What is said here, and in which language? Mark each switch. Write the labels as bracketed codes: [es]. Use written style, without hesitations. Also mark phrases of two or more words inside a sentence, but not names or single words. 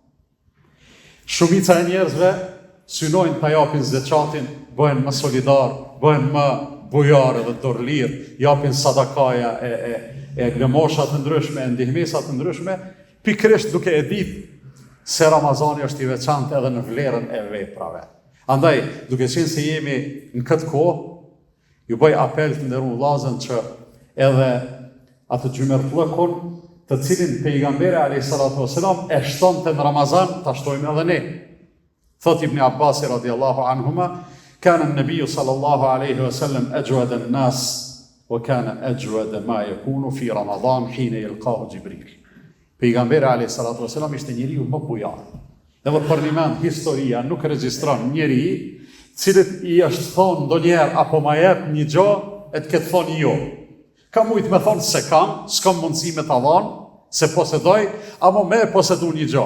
[sq] Shumica e njerëzve synojnë ta japin zeqatin, bëhen më solidar, bëhen më bujar dhe dorlir, japin sadakaja e lëmoshat të ndryshme, e ndihmesat të ndryshme, pikërisht duke e ditë se Ramazani është i veçantë edhe në vlerën e veprave. Andaj, duke qenë se jemi në këtë kohë, ju bëj apel të nderuar vëllezër që edhe atë gjymertllëkun të cilin pejgamberi [ar] عليه الصلاة والسلام [sq] e shtonte në Ramazan, ta shtojmë edhe ne. [ar] Thot Ibn Abbas رضي الله عنهما، كان النبي صلى الله عليه وسلم أجود الناس وكان أجود ما يكون في رمضان حين يلقاه جبريل. [sq] Pejgamberi [ar] عليه الصلاة والسلام [sq] ishte njeriu më bujar. Edhe për një mend historia nuk regjistron njeri cilët i është thonë ndonjëherë apo ma jep një gjë e të ketë thonë jo. Ka mujtë me thonë se kam, s'kam mundësi me ta dhanë, se posedoj, apo me posedu një gjë.